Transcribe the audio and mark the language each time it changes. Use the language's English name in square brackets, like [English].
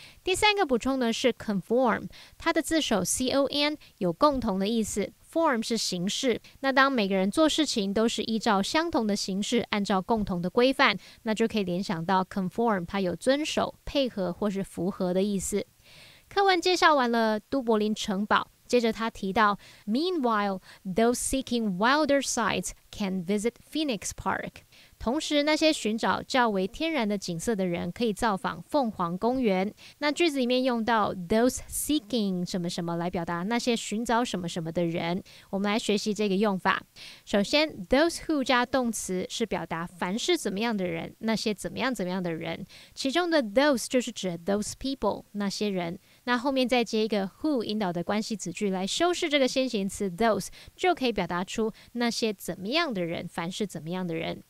[Chinese] 第三个补充的是 conform， 它的字首 con 有共同的意思， form 是形式。那当每个人做事情都是依照相同的形式，按照共同的规范，那就可以联想到 conform 它有遵守、配合或是符合的意思。课文介绍完了都柏林城堡，接着他提到 [English] Meanwhile, those seeking wilder sights can visit Phoenix Park。 [Chinese] 同时那些寻找较为天然的景色的人可以造访凤凰公园。那句子里面用到 those seeking 什么什么来表达那些寻找什么什么的人。我们来学习这个用法。首先 those who 加动词是表达凡是怎么样的人，那些怎么样怎么样的人，其中的 those 就是指 those people 那些人，那后面再接一个 who 引导的关系子句来修饰这个先行词 those， 就可以表达出那些怎么样的人，凡是怎么样的人。